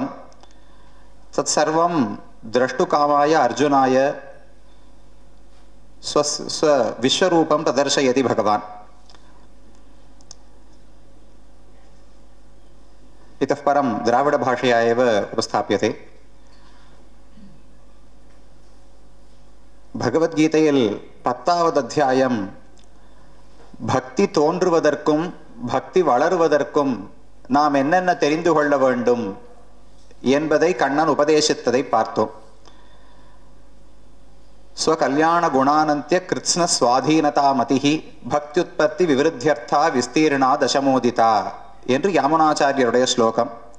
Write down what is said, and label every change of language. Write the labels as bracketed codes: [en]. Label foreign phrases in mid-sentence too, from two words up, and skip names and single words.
[sa] तत्सर्वं द्रष्टुकामाय अर्जुनाय विश्वरूपं प्रदर्शयति भगवान्। इतः परं द्राविडभाषया एव उपस्थाप्यते। [ta] भगवद्गीतैயில் 10வது அத்தியாயம் பக்தி தோன்றுவதற்கும் பக்தி வளருவதற்கும் நாம் என்னென்ன தெரிந்து கொள்ள வேண்டும் என்பதை கண்ணன் உபதேசித்ததை பார்த்தோம். [sa] स्वकल्याण गुणानन्त्य कृत्स्न स्वाधीनता मतिः भक्त्युत्पत्ति विवृद्ध्यर्था विस्तीर्णा दशमोदिता [ta] என்று யாமுனாச்சாரியருடைய ஸ்லோகம்.